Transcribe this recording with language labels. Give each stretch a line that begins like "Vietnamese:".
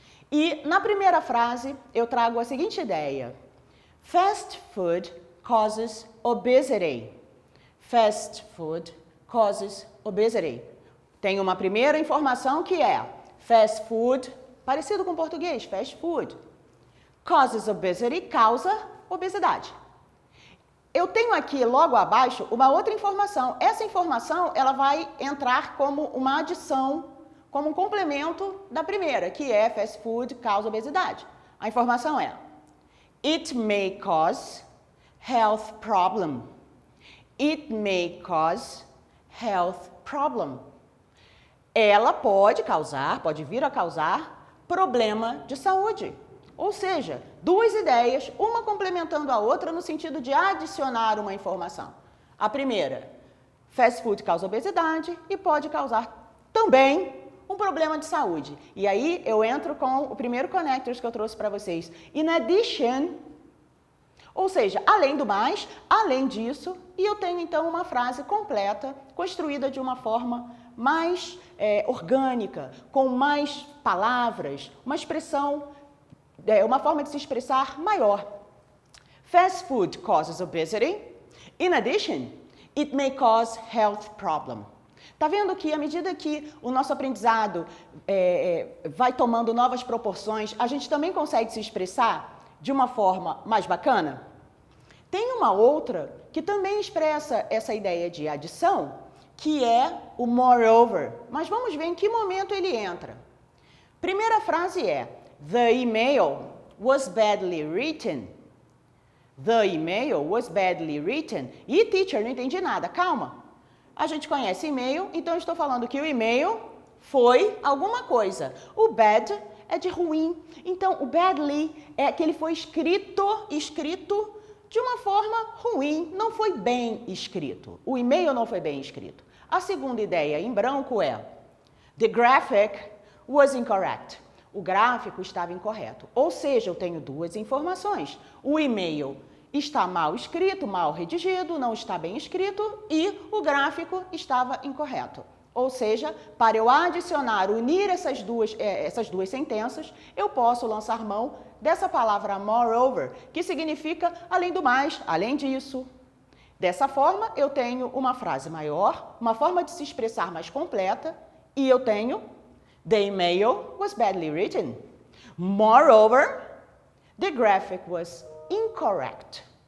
Portuguese: E na primeira frase eu trago a seguinte ideia:
English: fast food causes obesity. Fast food causes obesity.
Portuguese: Tem uma primeira informação que é fast food, parecido com o português, fast food.
English: Causes obesity,
Portuguese: causa obesidade. Eu tenho aqui logo abaixo uma outra informação. Essa informação ela vai entrar como uma adição, como um complemento da primeira, que é fast food causa obesidade. A informação é:
English: it may cause health problem. It may cause health problem.
Portuguese: Ela pode vir a causar problema de saúde. Ou seja, duas ideias, uma complementando a outra no sentido de adicionar uma informação. A primeira, fast food causa obesidade e pode causar também um problema de saúde. E aí eu entro com o primeiro connector que eu trouxe para vocês.
English: In addition,
Portuguese: ou seja, além do mais, além disso, e eu tenho então uma frase completa, construída de uma forma mais orgânica, com mais palavras, uma expressão, uma forma de se expressar maior.
English: Fast food causes obesity. In addition, it may cause health problem.
Portuguese: Tá vendo que à medida que o nosso aprendizado vai tomando novas proporções, a gente também consegue se expressar de uma forma mais bacana? Tem uma outra que também expressa essa ideia de adição, que é o moreover. Mas vamos ver em que momento ele entra. Primeira frase é:
English: the email was badly written. The email was badly written.
Portuguese: E teacher, não entendi nada. Calma. A gente conhece e-mail, então eu estou falando que o e-mail foi alguma coisa. O bad é de ruim. Então, o badly é que ele foi escrito de uma forma ruim, não foi bem escrito. O e-mail não foi bem escrito. A segunda ideia em branco é:
English: the graphic was incorrect.
Portuguese: O gráfico estava incorreto. Ou seja, eu tenho duas informações. O e-mail está mal escrito, mal redigido, não está bem escrito e o gráfico estava incorreto. Ou seja, para eu adicionar, unir essas duas sentenças, eu posso lançar mão dessa palavra moreover, que significa além do mais, além disso. Dessa forma, eu tenho uma frase maior, uma forma de se expressar mais completa, e eu tenho
English: the email was badly written. Moreover, the graphic was incorrect.